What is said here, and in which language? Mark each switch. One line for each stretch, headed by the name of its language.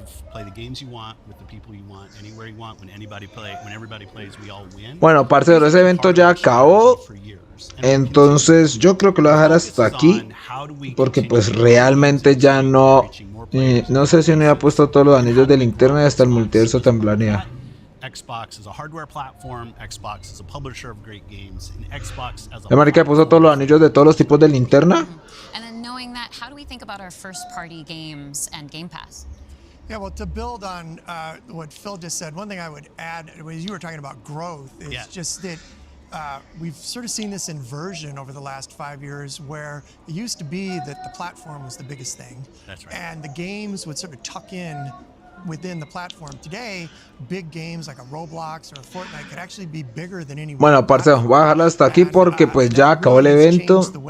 English: play the games you want with the people you want, anywhere you want, when everybody plays, we all win.
Spanish: Bueno, parcero, ese evento ya acabó. Entonces yo creo que lo voy a dejar hasta aquí. Porque pues realmente ya no... no sé si no había puesto todos los anillos de linterna y hasta el multiverso temblanea.
English: Xbox is a hardware platform, Xbox is a publisher of great games, and Xbox as a
Spanish: marica, puso todos los anillos de todos los tipos de linterna.
English: And then knowing that, how do we think about our first party games and Game Pass? Yeah, well, to build on what Phil just said, one thing I would add, as you were talking about growth, is just that we've sort of seen this inversion over the last 5 years where it used to be that the platform was the biggest thing. That's right. And the games would sort of tuck in within the platform. Today, big games like a Roblox or a Fortnite could actually be bigger than any.
Spanish: Bueno, parcero, voy a dejarlo hasta aquí porque pues ya acabó el evento.